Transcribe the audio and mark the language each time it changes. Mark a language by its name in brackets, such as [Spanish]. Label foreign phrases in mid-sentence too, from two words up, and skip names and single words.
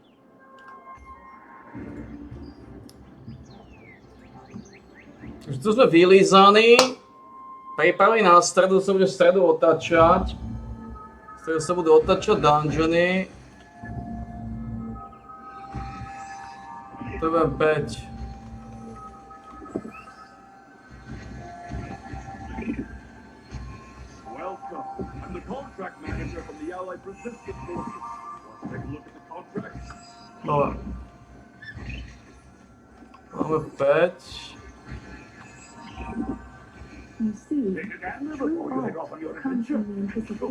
[Slovak] Takže tu sme vylizaní. Pripravení na stredu, sa bude v stredu otáčať. V stredu sa budú otáčať dungeony. To je 5. [English] Welcome. I'm the contract manager from the Allied Resistance Forces. Want to take a look at the contracts? [Slovak] Dobre. Máme 5. [English] You see, Take a gander true before you head art off on your comes adventure. from the anticipation.